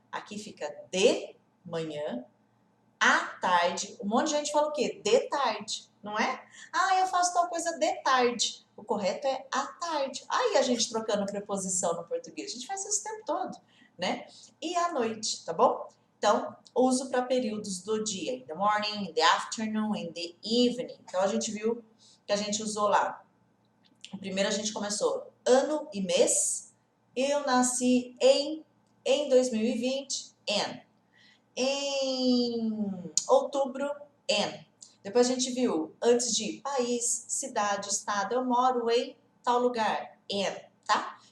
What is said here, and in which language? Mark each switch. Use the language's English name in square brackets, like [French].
[Portuguese] Aqui fica de manhã, à tarde. Um monte de gente fala o quê? De tarde, não é? Ah, eu faço tal coisa de tarde. O correto é à tarde. Aí a gente trocando preposição no português. A gente faz isso o tempo todo, né? E à noite, tá bom? Então, uso para períodos do dia. [English] In the morning, in the afternoon, in the evening. [Portuguese] Então, a gente viu que a gente usou lá. Primeiro a gente começou ano e mês. Eu nasci em 2020, em outubro, em. Depois a gente viu, antes de país, cidade, estado, eu moro em tal lugar, em, tá?